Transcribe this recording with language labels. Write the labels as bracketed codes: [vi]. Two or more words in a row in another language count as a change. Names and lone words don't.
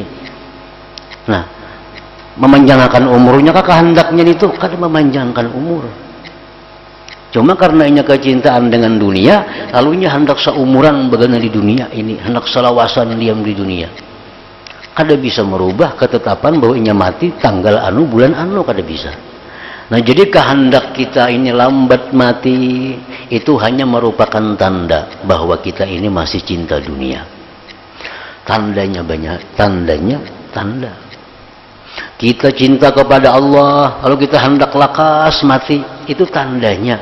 [bjn] Nah, memanjangkan umurnya kakak hendaknya itu kada memanjangkan umur. Cuma karenanya kecintaan dengan dunia, lalunya hendak seumuran bagaimana di dunia ini, hendak selawasan diam di dunia. Kada bisa merubah ketetapan bahwa inya mati tanggal anu bulan anu, kada bisa. [id] Nah, jadi kehendak kita ini lambat mati itu hanya merupakan tanda bahwa kita ini masih cinta dunia. Tandanya banyak, tanda. [bjn] Kita cinta kepada Allah, lalu kita hendak lakas mati, itu tandanya.